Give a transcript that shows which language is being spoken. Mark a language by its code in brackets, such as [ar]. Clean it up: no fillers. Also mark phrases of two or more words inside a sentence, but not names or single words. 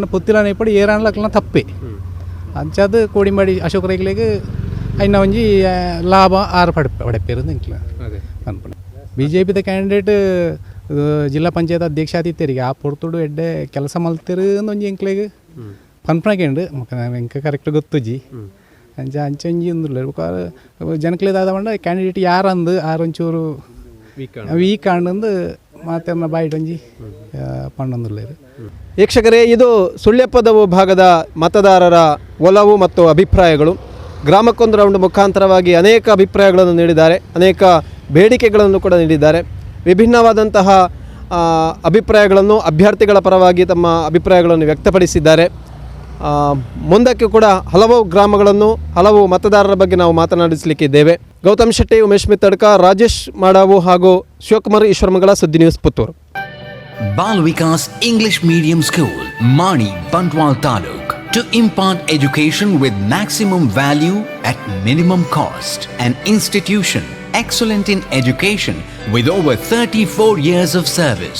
[tcy] ಪುತ್ತಿಲನ ಇಪ್ಪಡು ಏರಾನ್ಲಕ್ಲ ತಪ್ಪೆ ಅಂಚದು ಕೋಡಿಂಬಾಡಿ ಅಶೋಕ ರೈಕ್ಲೆಗೆ ಅಯ್ನ ಒಂಜಿ ಲಾಭ ಆರು ಪಡೆಪೇರು ಅಂಕ್ಲ ಅನ್ಪಣೆ BJP ಕ್ಯಾಂಡಿಡೇಟ್ ಜಿಲ್ಲಾ ಪಂಚಾಯತ್ ಅಧ್ಯಕ್ಷ ಆದಿತ್ತೇರಿಗೆ ಆ ಪೊರ್ತುಡು ಎಡ್ಡೆ ಕೆಲಸ ಮಲ್ತಿರು ಒಂಜಿ ಎಂಕ್ಲೆಗೆ ಪನ್ಪಣಕೆಂಡು ಎಂಕ ಕರೆಕ್ಟ್ ಗೊತ್ತುಜಿ ಅಂಚ ಅಂಚಂಜಿ ಒಂದು ಜನಕ್ಲೇದಾದ ಬಂಡ ಕ್ಯಾಂಡಿಡೇಟ್ ಯಾರಂದು ಆರೊಂಚೂರು ವೀಕ್ ಆಂಡು ಮಾತೇನ ಬಾಯಿಟೊಂಜಿ ಪಣ್ಣೊಂದುಲ್ಲೇರು. [kn] ವೀಕ್ಷಕರೇ, ಇದು ಸುಳ್ಯಪದವು ಭಾಗದ ಮತದಾರರ ಒಲವು ಮತ್ತು ಅಭಿಪ್ರಾಯಗಳು. ಗ್ರಾಮಕ್ಕೊಂದು ರೌಂಡ್ ಮುಖಾಂತರವಾಗಿ ಅನೇಕ ಅಭಿಪ್ರಾಯಗಳನ್ನು ನೀಡಿದ್ದಾರೆ, ಅನೇಕ ಬೇಡಿಕೆಗಳನ್ನು ಕೂಡ ನೀಡಿದ್ದಾರೆ. ವಿಭಿನ್ನವಾದಂತಹ ಅಭಿಪ್ರಾಯಗಳನ್ನು ಅಭ್ಯರ್ಥಿಗಳ ಪರವಾಗಿ ತಮ್ಮ ಅಭಿಪ್ರಾಯಗಳನ್ನು ವ್ಯಕ್ತಪಡಿಸಿದ್ದಾರೆ. ಮುಂದಕ್ಕೆ ಕೂಡ ಹಲವು ಗ್ರಾಮಗಳನ್ನು, ಹಲವು ಮತದಾರರ ಬಗ್ಗೆ ನಾವು ಮಾತನಾಡಿಸಲಿಕ್ಕಿದ್ದೇವೆ. ಗೌತಮ್ ಶೆಟ್ಟಿ, ಉಮೇಶ್ ಮಿತ್ತಡ್ಕ, ರಾಜೇಶ್ ಮಾಡಾವು ಹಾಗೂ ಶಿವಕುಮಾರ್, ಈಶ್ವರಮಂಗಲ, ಸುದ್ದಿ ನ್ಯೂಸ್, ಪುತ್ತೂರು. [en] Bal Vikas English Medium School, Mani, Bantwal Taluk, to impart education with maximum value at minimum cost. An institution excellent in education with over 34 years of service.